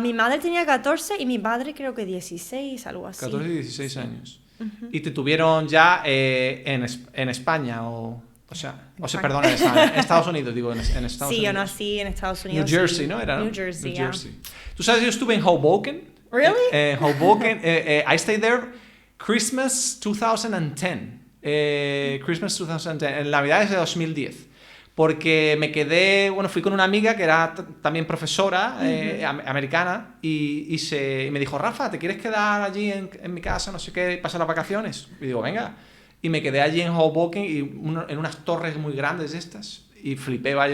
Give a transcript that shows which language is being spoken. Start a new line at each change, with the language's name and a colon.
Spanish: Mi madre tenía 14 y mi padre creo que 16, algo así. 14 y 16 años. Y te tuvieron ya en España perdón, en Estados Unidos, digo, en Estados Unidos. Sí, yo nací en Estados Unidos. New Jersey, ¿no? Era, ¿no?
English: New Jersey, yeah.
Spanish: Tú sabes, yo estuve en Hoboken.
English: Really? Hoboken. I stayed there Christmas 2010.
Spanish: Christmas 2010, en Navidades de 2010. Porque me quedé, fui con una amiga que era también profesora americana y me dijo, Rafa, ¿te quieres quedar allí en mi casa, no sé qué, pasar las vacaciones? Y digo, venga. Y me quedé allí en Hoboken en unas torres muy grandes estas y flipé, vaya.